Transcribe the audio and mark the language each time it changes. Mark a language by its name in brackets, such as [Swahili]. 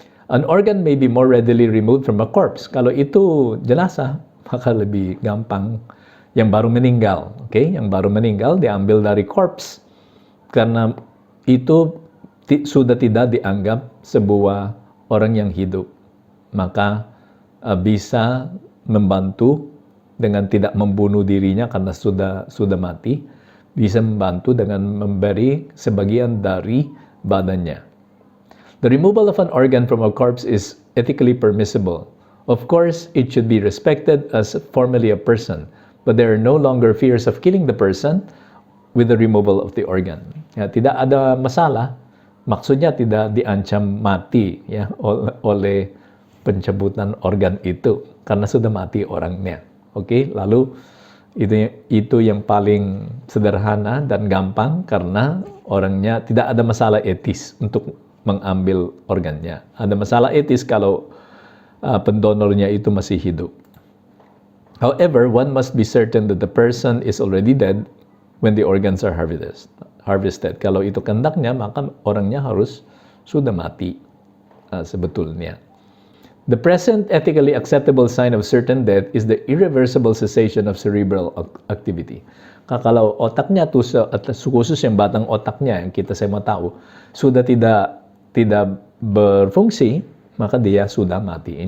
[English] An organ may be more readily removed from a corpse. [Indonesian] Kalau itu jenazah, maka lebih gampang. Yang baru meninggal, yang baru meninggal diambil dari corpse karena itu sudah tidak dianggap sebuah orang yang hidup, maka bisa membantu dengan tidak membunuh dirinya karena sudah mati, bisa membantu dengan memberi sebagian dari badannya. [English] The removal of an organ from a corpse is ethically permissible. Of course, it should be respected as formerly a person, but there are no longer fears of killing the person with the removal of the organ. [Indonesian] Ya, tidak ada masalah, maksudnya tidak diancam mati ya oleh pencabutan organ itu karena sudah mati orangnya. Lalu itu yang paling sederhana dan gampang karena orangnya tidak ada masalah etis untuk mengambil organnya. Ada masalah etis kalau pendonornya itu masih hidup. [English] However, one must be certain that the person is already dead when the organs are harvested. [Indonesian] Kalau itu kehendaknya, maka orangnya harus sudah mati sebetulnya. [English] The present ethically acceptable sign of certain death is the irreversible cessation of cerebral activity. [Indonesian] Kalau otaknya tuh, khusus yang batang otaknya yang kita semua tahu, sudah tidak berfungsi, maka dia sudah mati.